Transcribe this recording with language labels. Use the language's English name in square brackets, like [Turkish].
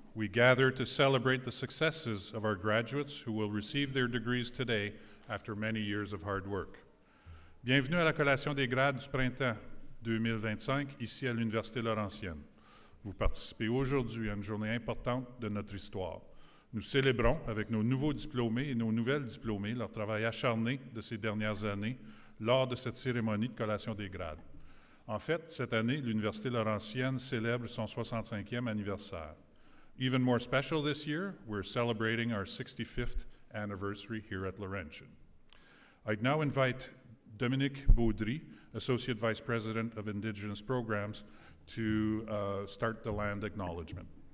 [English] We gather to celebrate the successes of our graduates who will receive their degrees today after many years of hard work. [French] Bienvenue à la collation des grades du printemps 2025, ici à l'Université Laurentienne. Vous participez aujourd'hui à une journée importante de notre histoire. Nous célébrons avec nos nouveaux diplômés et nos nouvelles diplômées leur travail acharné de ces dernières années lors de cette cérémonie de collation des grades. En fait, cette année, l'Université Laurentienne célèbre son 65e anniversaire. [English] Even more special this year, we're celebrating our 65th anniversary here at Laurentian. I'd now invite Dominique Baudry, Associate Vice President of Indigenous Programs, to start the land acknowledgement.